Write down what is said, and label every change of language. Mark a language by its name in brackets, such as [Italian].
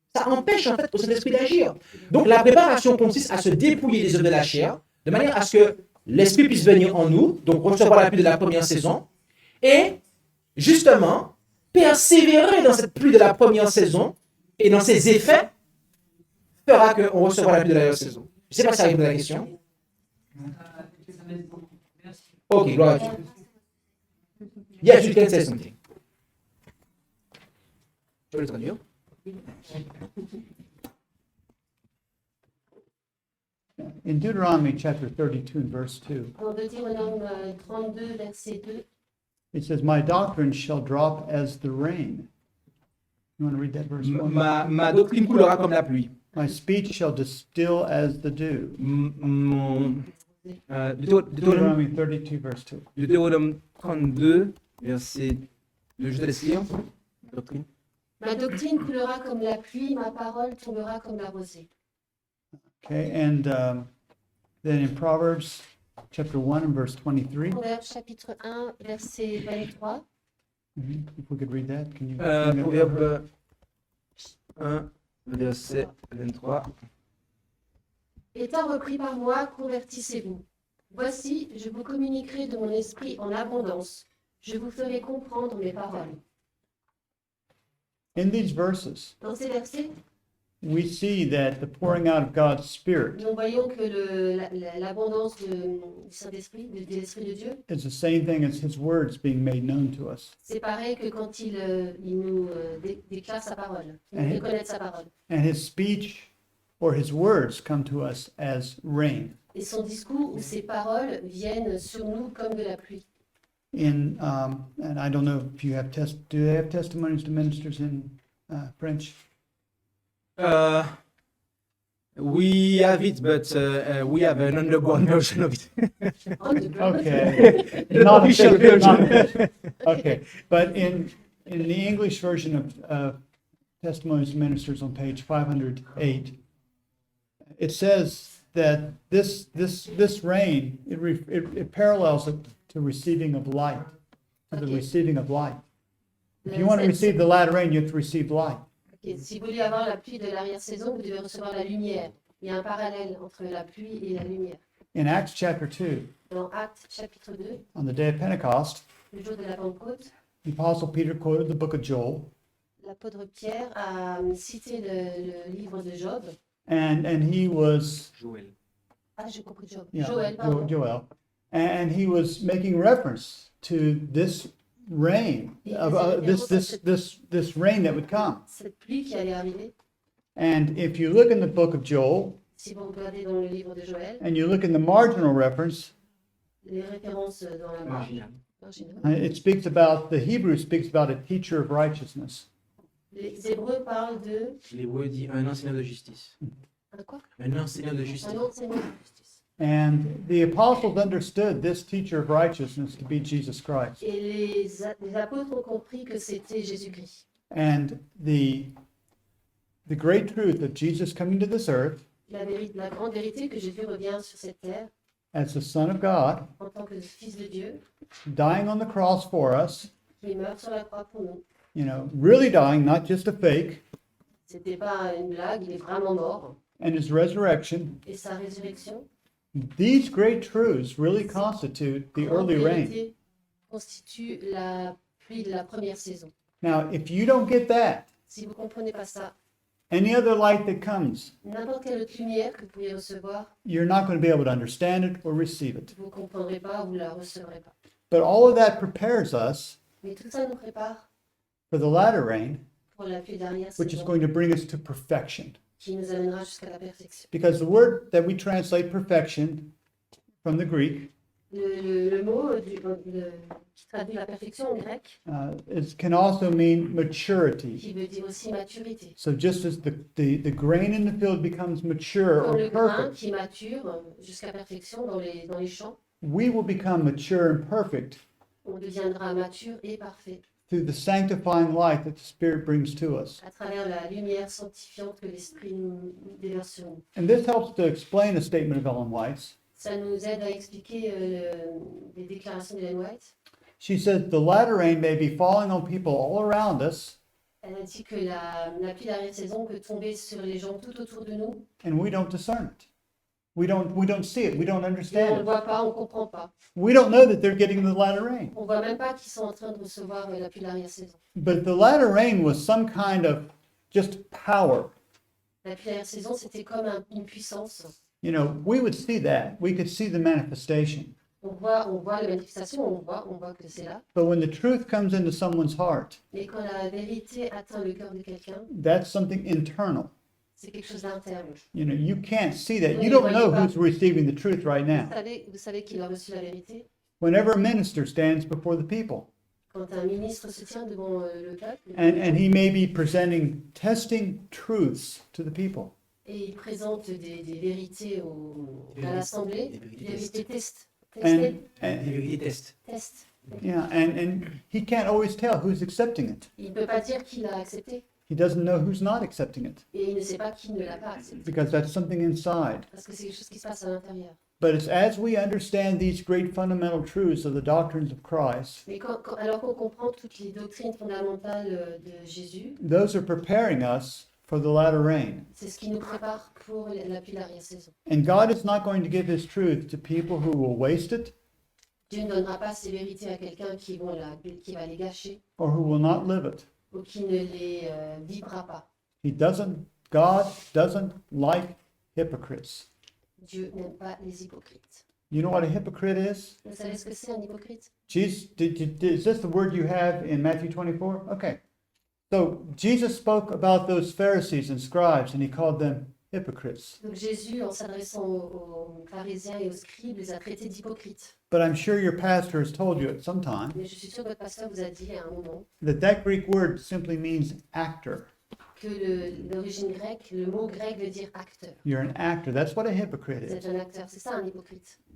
[French] Ça empêche en fait au Saint-Esprit d'agir. Donc la préparation consiste à se dépouiller des œuvres de la chair, de manière à ce que l'Esprit puisse venir en nous, donc recevoir la pluie de la première saison, et justement persévérer dans cette pluie de la première saison, et dans ses effets, fera qu'on recevra la pluie de la deuxième saison. Je ne sais pas si ça répond à la question. Ok, gloire à Dieu. [English] Yes, you can say something. [French] Je vais le traduire. [English] In Deuteronomy chapter 32 and verse 2, [French] Dans Deutéronome 32, verset 2, [English] it says, "My doctrine shall drop as the rain." You want to read that verse? for me? [French] Ma doctrine coulera comme la pluie. [English] My speech shall distill as the dew. [French] Deutéronome [English] Deuteronomy 32 verse 2. [French] 32, verset 2, je te laisse lire. Doctrine. ma doctrine coulera comme la pluie, ma parole tombera comme la rosée. [English] Okay, and then in Proverbs chapter 1 and verse 23, [French] Proverbe chapitre 1, verset 23. [English] if we could read that, can you? bring that up? [French] Proverbe 1, verset 23. Étant repris par moi, convertissez-vous. Voici, je vous communiquerai de mon esprit en abondance. Je vous ferai comprendre mes paroles. [English] In these verses, [French] Dans ces versets, [English] we see that the pouring out of God's Spirit [French] nous voyons que l'abondance du Saint-Esprit, de l'Esprit de Dieu, [English] is the same thing as His words being made known to us. [French] c'est pareil que quand il nous déclare sa parole, il nous Mhm. fait connaître sa parole. [English] And His speech or His words come to us as rain. [French] Et son discours ou ses paroles viennent sur nous comme de la pluie. [English] And I don't know if you have do they have testimonies to ministers in French? We have it, but we have an underground version of it. Okay. The Not official official, version. not- Okay, but in the English version of Testimonies to Ministers on page 508, it says that this rain, it parallels it to receiving of light, to the Okay. receiving of light. If you want to receive the latter rain, you have to receive light. [French] Ok, si vous voulez avoir la pluie de l'arrière-saison, vous devez recevoir la lumière. Il y a un parallèle entre la pluie et la lumière. [English] In Acts chapter 2, [French] Dans Actes chapitre 2, [English] on the day of Pentecost, [French] le jour de la Pentecôte, [English] the Apostle Peter quoted the book of Joel, [French] l'apôtre Pierre a cité le livre de Job. [English] and he was [French] Joël. Ah, j'ai compris Job. [English] Yeah, [French] Joël, pardon. [English] Joel. And he was making reference to this rain, this rain that would come. [French] Cette pluie qui allait arriver. [English] And if you look in the book of Joel, [French] Si vous regardez dans le livre de Joël, [English] and you look in the marginal reference, [French] les références dans la [English] Marginal. [French] marginale, [English] it speaks about, the Hebrew speaks about a teacher of righteousness. [French] les Hébreux parlent de L'hébreu dit un enseignant de justice. un quoi? Un enseignant de justice. Un enseignant de justice. [English] And the apostles understood this teacher of righteousness to be Jesus Christ. [French] Et les apôtres ont compris que c'était Jésus-Christ. [English] And the great truth of Jesus coming to this earth [French] la grande vérité que Jésus revient sur cette terre [English] as the Son of God, [French] en tant que Fils de Dieu, [English] dying on the cross for us, [French] qui meurt sur la croix pour nous. [English] really dying, not just a fake, [French] C'était pas une blague, il est vraiment mort. [English] and his resurrection. [French] Et sa résurrection, [English] These great truths really constitute the [French] grande [English] early rain. [French] vérité, constitue la pluie de la première saison. [English] Now, if you don't get that, [French] Si vous ne comprenez pas ça, [English] any other light that comes, [French] n'importe quelle autre lumière que vous pouvez recevoir, [English] you're not going to be able to understand it or receive it. [French] vous ne comprendrez pas, vous ne la recevrez pas. [English] But all of that prepares us [French] Mais tout ça nous prépare [English] for the latter rain, [French] pour la pluie dernière [English] which is [French] saison, [English] going to bring us to perfection. [French] qui nous amènera jusqu'à la perfection. [English] Because the word that we translate perfection from the Greek [French] Le mot qui traduit la perfection en grec, [English] can also mean maturity. [French] qui veut dire aussi maturité. [English] So just as the grain in the field becomes mature [French] Comme [English] or [French] le grain [English] perfect, [French] qui mature jusqu'à perfection dans les champs, [English] we will become mature and perfect [French] on deviendra mature et parfait [English] through the sanctifying light that the Spirit brings to us. [French] à travers la lumière sanctifiante que l'Esprit nous déverse sur nous. [English] And this helps to explain a statement of Ellen White's. [French] Ça nous aide à expliquer les déclarations d'Ellen White. [English] She says, the latter rain may be falling on people all around us, [French] Elle a dit que la pluie d'arrière-saison peut tomber sur les gens tout autour de nous. [English] and we don't discern it. We don't see it. We don't [French] Et on ne [English] understand [French] le [English] it. [French] voit pas, on ne comprend pas. [English] We don't know that they're getting the latter rain. [French] On ne voit même pas qu'ils sont en train de recevoir la pluie d'arrière-saison. [English] But the latter rain was some kind of just power. La pluie d'arrière-saison, c'était comme une puissance. We would see that. We could see the manifestation. [French] On voit la manifestation, on voit que c'est là. [English] But when the truth comes into someone's heart, [French] Mais quand la vérité atteint le cœur de quelqu'un, [English] that's something internal. [French] c'est quelque chose d'interne. [English] You can't see that. You don't know who's receiving the truth right now. [French] Vous savez qu'il a reçu la vérité. [English] Whenever a minister stands before the people, [French] Quand un ministre se tient devant le peuple [English] and he may be testing truths to the people. [French] et il présente des vérités à l'Assemblée, des vérités testées. [English] And [French] Il teste. [English] Test. and he can't always tell who's accepting it. [French] Il ne peut pas dire qui l'a accepté [English] He doesn't know who's not accepting it [French] et il ne sait pas qui ne l'a pas accepté. [English] because that's something inside. [French] Parce que c'est quelque chose qui se passe à l'intérieur. [English] But it's as we understand these great fundamental truths of the doctrines of Christ, [French] Mais alors qu'on comprend toutes les doctrines fondamentales de Jésus, [English] those are preparing us for the latter rain. [French] c'est ce qui nous prépare pour la pluie d'arrière-saison. [English] And God is not going to give his truth to people who will waste it [French] Dieu ne donnera pas ses vérités à quelqu'un qui va les gâcher [English] or who will not live it. [French] ou qui ne les vivra pas. [English] God doesn't like hypocrites. [French] Dieu n'aime pas les hypocrites. [English] You know what a hypocrite is? [French] Vous savez ce que c'est un hypocrite? [English] Jesus, is this the word you have in Matthew 24? Okay. So Jesus spoke about those Pharisees and scribes and he called them hypocrites. [French] Donc Jésus, en s'adressant aux pharisiens et aux scribes, les a traités d'hypocrites. [English] But I'm sure your pastor has told you at some time [French] Mais je suis sûre que votre pasteur vous a dit à un moment [English] that Greek word simply means actor. [French] que l'origine grecque, le mot grec veut dire acteur. [English] You're an actor. That's what a hypocrite [French] Vous [English] is. [French] êtes un acteur, c'est ça un hypocrite.